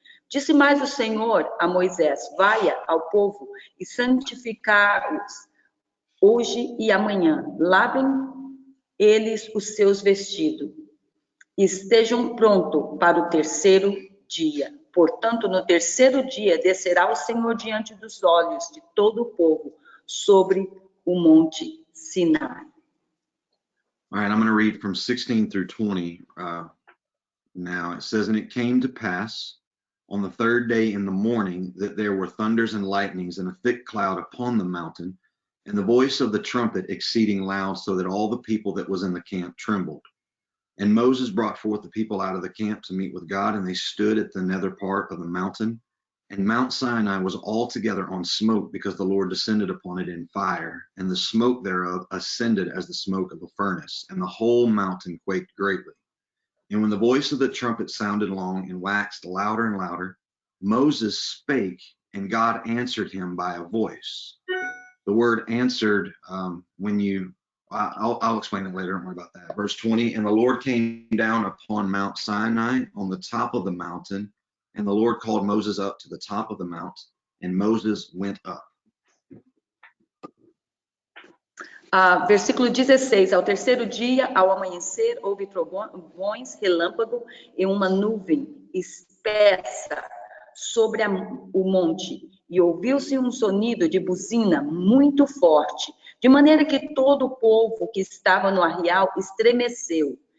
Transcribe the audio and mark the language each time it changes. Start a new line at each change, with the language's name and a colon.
Portuguese: Disse mais o Senhor a Moisés: Vaia ao povo e santificai-os hoje e amanhã, lavem eles os seus vestidos, e estejam prontos para o terceiro dia. Portanto, no terceiro dia descerá o Senhor diante dos olhos de todo o povo sobre o monte Sinai.
English: All right, I'm going to read from 16 through 20 now. It says, And it came to pass on the third day in the morning that there were thunders and lightnings and a thick cloud upon the mountain, and the voice of the trumpet exceeding loud, so that all the people that was in the camp trembled. And Moses brought forth the people out of the camp to meet with God, and they stood at the nether part of the mountain. And Mount Sinai was altogether on smoke, because the Lord descended upon it in fire, and the smoke thereof ascended as the smoke of a furnace, and the whole mountain quaked greatly. And when the voice of the trumpet sounded long and waxed louder and louder, Moses spake, and God answered him by a voice. The word answered, I'll explain it later, don't worry about that. Verse 20, And the Lord came down upon Mount Sinai on the top of the mountain, and the Lord called Moses up to the top of the mount, and Moses went up.
Portuguese: Versículo 16, ao terceiro dia, ao amanhecer, houve trovões, relâmpago e uma nuvem, espessa sobre o monte, e ouviu-se um sonido de buzina muito forte, de maneira que todo o povo que estava no arraial estremeceu.